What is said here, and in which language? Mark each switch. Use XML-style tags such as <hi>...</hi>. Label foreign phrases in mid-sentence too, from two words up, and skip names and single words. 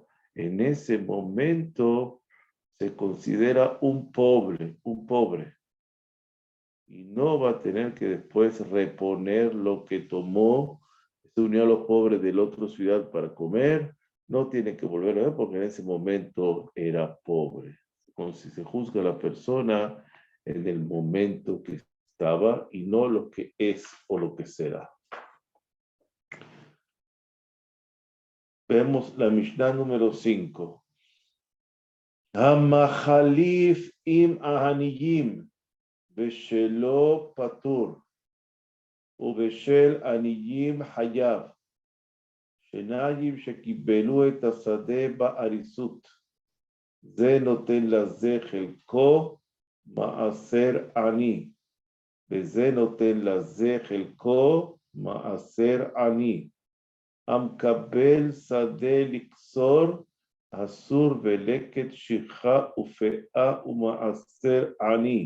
<es>En ese momento se considera un pobre, y no va a tener que después reponer lo que tomó, se unió a los pobres de la otra ciudad para comer, no tiene que volver a ver porque en ese momento era pobre. Como si se juzga a la persona en el momento que estaba y no lo que es o lo que será. Vemos la Mishnah número 5.</es> <he>המחליף עם העניים, בשלו פטור, ובשל עניים חייב, שניים שקיבלו את השדה באריסות, זה נותן לזה חלקו מעשר עני, וזה נותן לזה חלקו מעשר עני. המקבל שדה לקצור, אסור ולקט שכחה ופאה ומעשר עני.</he>